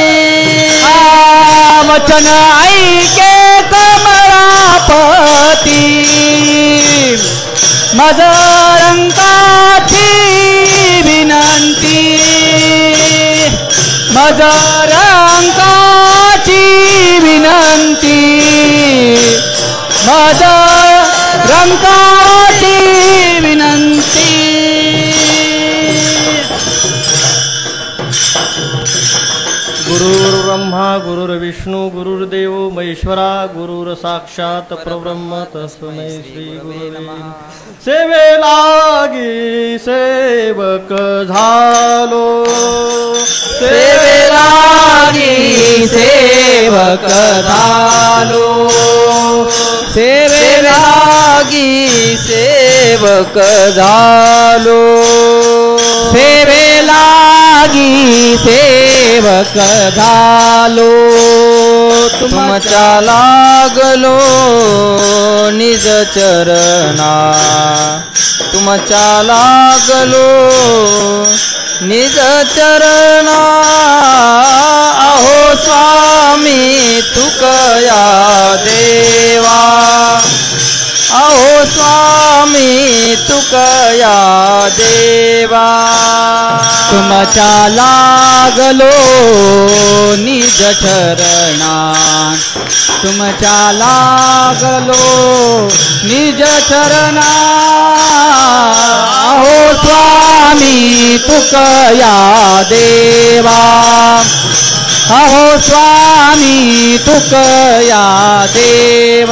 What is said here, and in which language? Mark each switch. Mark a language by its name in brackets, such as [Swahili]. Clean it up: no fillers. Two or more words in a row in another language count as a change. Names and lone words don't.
[Marathi] वचन ऐके कमलापती मदरंकाची विनंती मदरंकाची विनंती मदरंकाची विनंती [Sanskrit] गुरुर्ब्रह्मा गुरुर्विष्णु गुरुर्देव महेश्वरा गुरुर्साक्षात् परब्रह्म तस्मै श्री गुरुवे नमः [Marathi] सेवे लागी सेवक झालो सेवे लागी सेवक झालो सेवे लागी सेवक झालो सेवे लागी सेवक झालो तुमच्या लागलो निज चरणा तुमच्या लागलो निज चरणा अहो स्वामी तुकया देवा अहो स्वामी तुकया देवा तुमच्या लागलो निज चरणा तुमच्या लागलो निज चरणा अहो स्वामी तुकया देवा अहो स्वामी तुकया देवा